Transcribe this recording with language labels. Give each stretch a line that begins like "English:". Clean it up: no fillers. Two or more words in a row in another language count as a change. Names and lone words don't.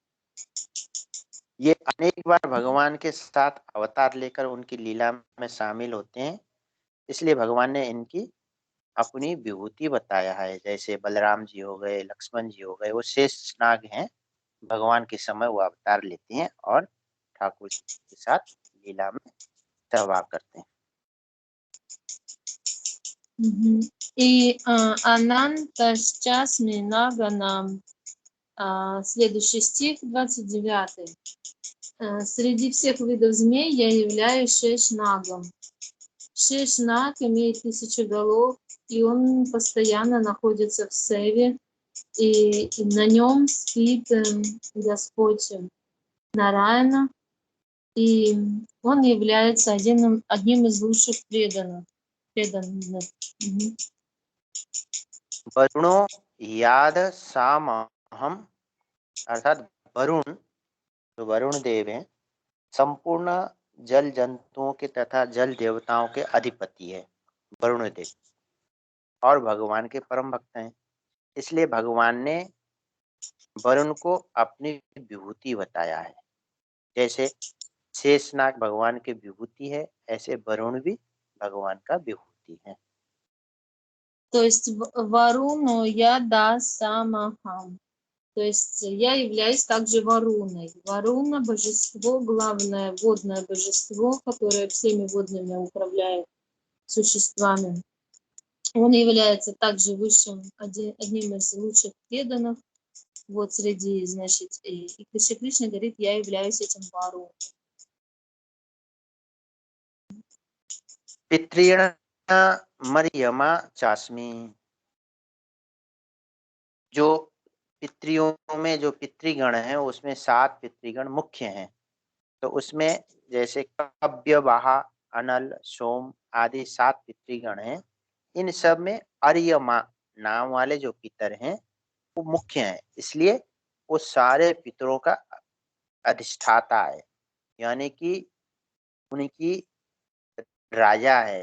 Hindi: ये अनेक बार भगवान के साथ अवतार लेकर उनकी लीला में शामिल होते हैं, इसलिए भगवान ने इनकी अपनी विभूति बताया है। जैसे बलराम जी हो गए, लक्ष्मण जी हो गए, वो शेषनाग हैं। भगवान के समय वो अवतार लेते हैं और ठाकुर जी के साथ लीला में सहभाग करते हैं।
Russian: И
Sanskrit: अनन्तश्चास्मि नागानाम्,
Russian: следующий стих, 29. Среди всех видов змей я являюсь Шешнагом. Шешнаг имеет 1000 голов, и он постоянно находится в севе, и на нем спит Господь Нараяна, и он является одним из лучших преданных.
Sanskrit: वरुणो याद सामहम,
Hindi: अर्थात वरुण, जो वरुण देव हैं, संपूर्ण जल जंतुओं के तथा जल देवताओं के अधिपति है वरुण देव, और भगवान के परम भक्त हैं। इसलिए भगवान ने वरुण को अपनी विभूति बताया है। जैसे शेषनाग भगवान की विभूति है, ऐसे वरुण भी भगवान का विभूति है।
Russian: То есть Варуну я дасамахам. То есть я являюсь также Варуной. Варуна – божество, главное водное божество, которое всеми водными управляет существами. Он является также высшим, одним из лучших преданных. Вот среди, значит, и Кришна говорит, я являюсь этим Варуной.
Sanskrit: पितृण मरियमा चास्मी,
Hindi: जो पितरियों में जो पितृगण हैं उसमें 7 पितृगण मुख्य हैं। तो उसमें जैसे कव्य, वाहा, अनल, सोम आदि 7 पितृगण हैं। इन सब में अर्यमा नाम वाले जो पितर हैं वो मुख्य हैं, इसलिए वो सारे पितरों का अधिष्ठाता है, यानी कि उनकी राजा है।